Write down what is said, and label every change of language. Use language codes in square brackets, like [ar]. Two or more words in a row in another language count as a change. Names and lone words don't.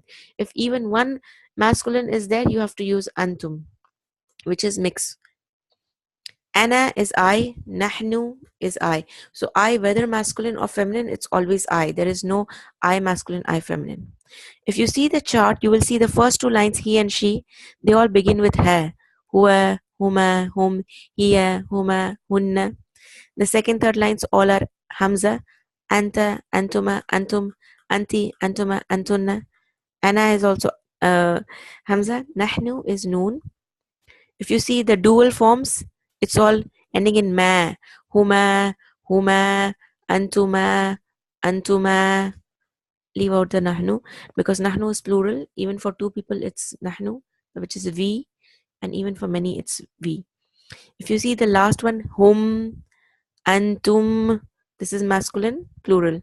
[en] If even one masculine is there, you have to use antum, which is mix. Ana is I, nahnu is I. So I, whether masculine or feminine, it's always I. There is no I masculine, I feminine. If you see the chart, you will see the first two lines, he and she, they all begin with ha. [ar] هو، هما، هم، هي، هما, hunna. [en] The second, third lines all are hamza. [ar] أنتَ، أنتما، أنتم، أنتِ، أنتما، أنتنّ. [en] Ana is also hamza. Nahnu is noon. If you see the dual forms, it's all ending in ma. [ar] هما، هما, أنتما، أنتما. [en] Leave out the nahnu, because nahnu is plural. Even for two people, it's nahnu, which is we, and even for many, it's we. If you see the last one, [ar] هم، أنتم, [en] this is masculine, plural.